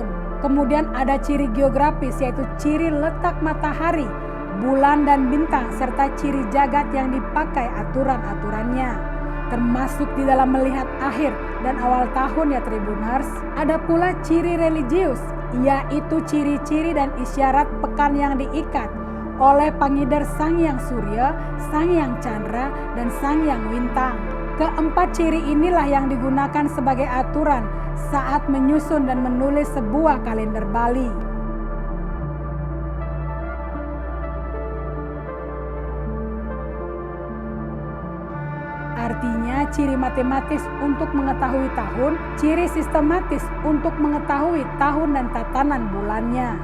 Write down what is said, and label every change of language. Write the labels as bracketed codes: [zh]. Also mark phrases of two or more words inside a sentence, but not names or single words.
[id] Kemudian ada ciri geografis, yaitu ciri letak matahari, bulan dan bintang, serta ciri jagat yang dipakai aturan-aturannya. Termasuk di dalam melihat akhir dan awal tahun ya Tribuners. Ada pula ciri religius, yaitu ciri-ciri dan isyarat pekan yang diikat oleh pangidar Sang Hyang Surya, Sang Hyang Chandra, dan Sang Hyang Wintang. Keempat ciri inilah yang digunakan sebagai aturan saat menyusun dan menulis sebuah kalender Bali. Artinya ciri matematis untuk mengetahui tahun, ciri sistematis untuk mengetahui tahun dan tatanan bulannya.